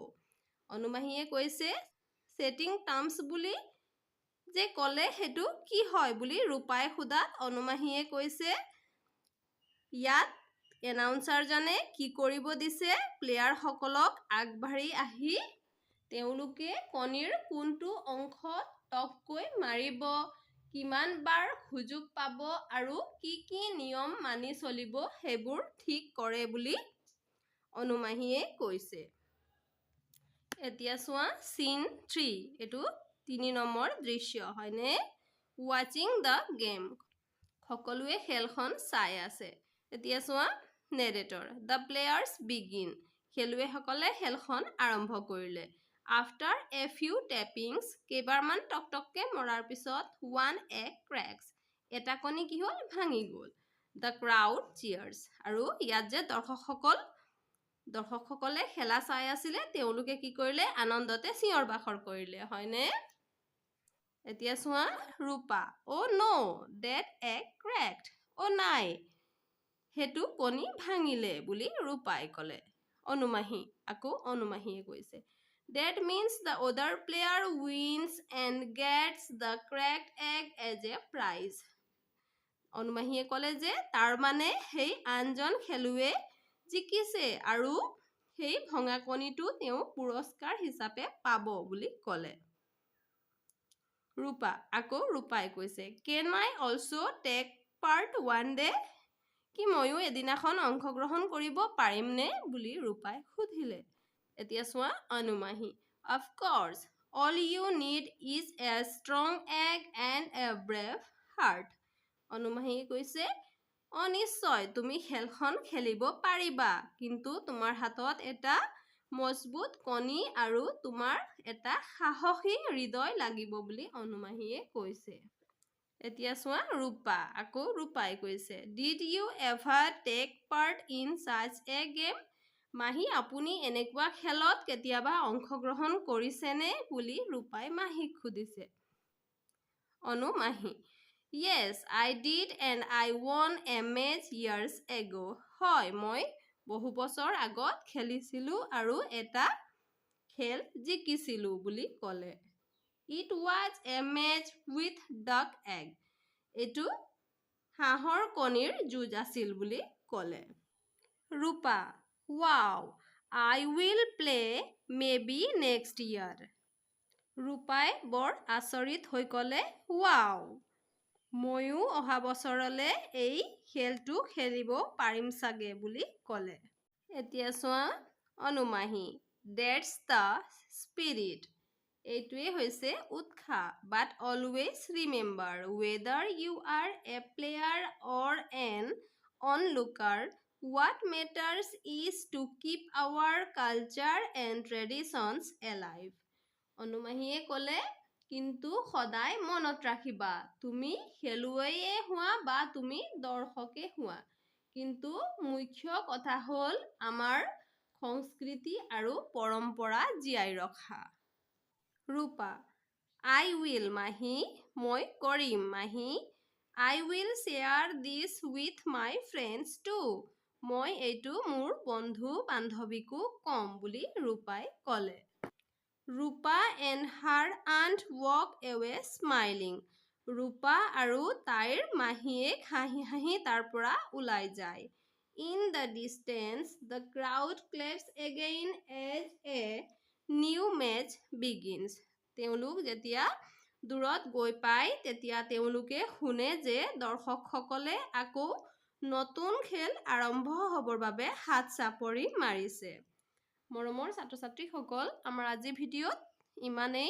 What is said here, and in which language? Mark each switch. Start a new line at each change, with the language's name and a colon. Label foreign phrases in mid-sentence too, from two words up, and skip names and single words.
Assamese: অনুমাহীয়ে কৈছে
English: setting terms
Assamese: বুলি যে ক'লে সেইটো কি হয় বুলি ৰূপাই সোধাত অনুমাহীয়ে কৈছে ইয়াত এনাউন্সাৰজনে কি কৰিব দিছে প্লেয়াৰসকলক আগবাঢ়ি আহি তেওঁলোকে কণীৰ কোনটো অংশত টককৈ মাৰিব কিমান বাৰ সুযোগ পাব আৰু কি নিয়ম মানি চলিব সেইবোৰ ঠিক কৰে বুলি অনুমাহীয়ে কৈছে। এতিয়া চোৱা scene 3 এইটো 3 নম্বৰ দৃশ্য হয়নে?
English: Watching the game.
Assamese: সকলোৱে খেলখন চাই আছে। এতিয়া চোৱা
English: narrator. The players begin.
Assamese: খেলুৱৈসকলে খেলখন আৰম্ভ কৰিলে।
English: After a few tappings,
Assamese: কেইবাৰমান টকটককে মৰাৰ পিছত
English: one egg cracks.
Assamese: এটা কণী কি হ'ল ভাঙি গ'ল।
English: The crowd cheers.
Assamese: আৰু ইয়াত যে দৰ্শকসকলে খেলা চাই আছিলে তেওঁলোকে কি কৰিলে আনন্দতে চিঞৰ বাখৰ কৰিলে হয়নে? এতিয়া চোৱা
English: ৰূপা Oh no, that egg cracked.
Assamese: Oh নাই সেইটো কণী ভাঙিলে বুলি ৰূপাই ক'লে। অনুমাহীয়ে কৈছে
English: That means the other player wins and gets the cracked egg as a prize.
Assamese: অনুমাহীয়ে ক'লে যে তাৰ মানে সেই আনজন খেলুৱে জিকিছে আৰু সেই ভঙা কণীটো তেওঁ পুৰস্কাৰ হিচাপে পাব বুলি ক'লে। ৰূপাই কৈছে
English: Can I also take part one day?
Assamese: কি ময়ো এদিনাখন অংশগ্ৰহণ কৰিব পাৰিমনে বুলি ৰূপাই সুধিলে। এতিয়া চোৱা অনুমাহী
English: Of course, all you need is a strong egg and a brave heart.
Assamese: অনুমাহীয়ে কৈছে নিশ্চয় তুমি খেলখন খেলিব পাৰিবা কিন্তু তোমাৰ হাতত এটা মজবুত কণী আৰু তোমাৰ এটা সাহসী হৃদয় লাগিব বুলি অনুমাহীয়ে কৈছে। এতিয়া চোৱা ৰূপাই কৈছে
English: Did you ever take part in such a game?
Assamese: মাহী আপুনি এনেকুৱা খেলত কেতিয়াবা অংশগ্ৰহণ কৰিছেনে বুলি ৰূপাই মাহীক সুধিছে।
English: অনুমাহী Yes, I did and I won a match years ago.
Assamese: হয় মই বহু বছৰ আগত খেলিছিলো আৰু এটা খেল জিকিছিলো বুলি ক'লে।
English: It was a match with duck egg.
Assamese: এইটো হাঁহৰ কণীৰ যুঁজ আছিল বুলি ক'লে।
English: ৰূপা Wow, I will play maybe next year.
Assamese: ৰূপাই বৰ আচৰিত হৈ ক'লে Wow, ময়ো অহা বছৰলৈ এই খেলটো খেলিব পাৰিম চাগে বুলি ক'লে। এতিয়া চোৱা অনুমাহী
English: That's the spirit.
Assamese: এইটোৱে হৈছে উৎসাহ।
English: But always remember whether you are a player or an onlooker what matters is to keep our culture and traditions alive.
Assamese: অনুমাহীয়ে ক'লে কিন্তু সদায় মনত ৰাখিবা তুমি খেলুৱৈয়ে হোৱা বা তুমি দৰ্শকে হোৱা কিন্তু মুখ্য কথা হ'ল আমাৰ সংস্কৃতি আৰু পৰম্পৰা জীয়াই ৰখা।
English: ৰূপা I will
Assamese: মাহী মই কৰিম মাহী
English: I will share this with my friends too.
Assamese: মই এইটো মোৰ বন্ধু বান্ধৱীকো ক'ম বুলি ৰূপাই ক'লে।
English: ৰূপা and her aunt walk away smiling.
Assamese: ৰূপা আৰু তাইৰ মাহীয়েক হাঁহি হাঁহি তাৰ পৰা ওলাই যায়।
English: In the distance, the crowd claps again as a new match begins.
Assamese: তেওঁলোক যেতিয়া দূৰত গৈ পায় তেতিয়া তেওঁলোকে শুনে যে দৰ্শকসকলে আকৌ নতুন খেল আৰম্ভ হ'বৰ বাবে হাত চাপৰি মাৰিছে। মৰমৰ ছাত্ৰ ছাত্ৰীসকল আমাৰ আজিৰ ভিডিঅ'ত ইমানেই।